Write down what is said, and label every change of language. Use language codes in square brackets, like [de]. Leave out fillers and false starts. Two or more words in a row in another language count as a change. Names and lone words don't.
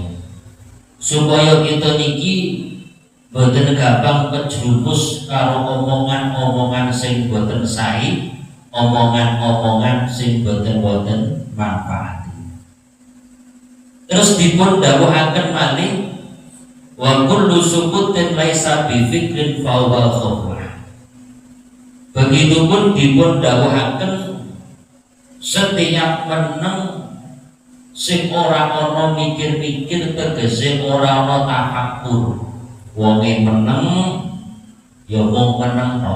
[jv] Supaya kita niki boten gampang kejerumus karo omongan-omongan sing boten sae, omongan-omongan sing boten wonten manfaat. Terus dipun dawuhaken malih [ar] wa kullu sukutin laisa bi fikrin fa huwa khuflah. [jv] Begitupun dipun dawuhaken setiap meneng sing ora ana mikir-mikir tegese ora ana tafakkur. Wonge meneng ya wong meneng tok.